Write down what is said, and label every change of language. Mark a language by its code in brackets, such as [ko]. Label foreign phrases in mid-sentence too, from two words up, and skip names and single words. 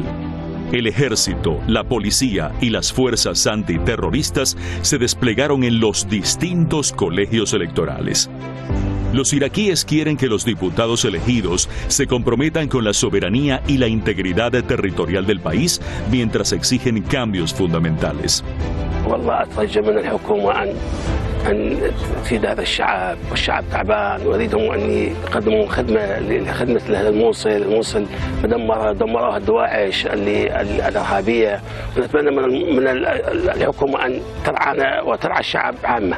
[es] El ejército, la policía y las fuerzas antiterroristas se desplegaron en los distintos colegios electorales. Los iraquíes quieren que los diputados elegidos se comprometan con la soberanía y la integridad territorial del país, mientras exigen cambios fundamentales. [ar] أن تفيد هذا الشعب والشعب تعبان وأريدهم أن يقدموا خدمة لخدمة هذا الموصل دمروها الدواعش الإرهابية. ونتمنى من الحكومة أن ترعانا وترعى الشعب عامة.